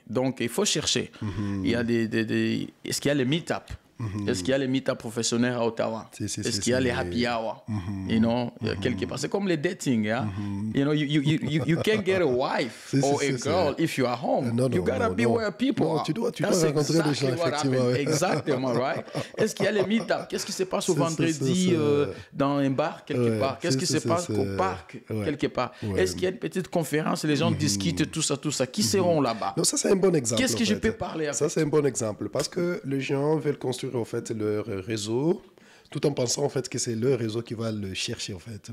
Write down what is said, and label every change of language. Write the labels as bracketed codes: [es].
[fr] Donc, il faut chercher. Il y a est-ce qu'il y a les meet-up? Est-ce qu'il y a les meet-up professionnels à Ottawa? Est-ce qu'il y a les happy hour? Quelque part. C'est comme les dating. [en] You can't get a wife or a girl if you are home. You gotta be where people are. [fr] Tu dois rencontrer des gens, effectivement. Exactement, right? Est-ce qu'il y a les meet-up? Qu'est-ce qui se passe au vendredi dans un bar quelque part? Qu'est-ce qui se passe au parc quelque part? Est-ce qu'il y a une petite conférence et les gens discutent tout ça? Qui seront là-bas? Non, ça c'est un bon exemple. Qu'est-ce que je peux parler avec? Ça c'est un bon exemple parce que les gens veulent construire en fait leur réseau tout en pensant en fait que c'est leur réseau qui va le chercher en fait.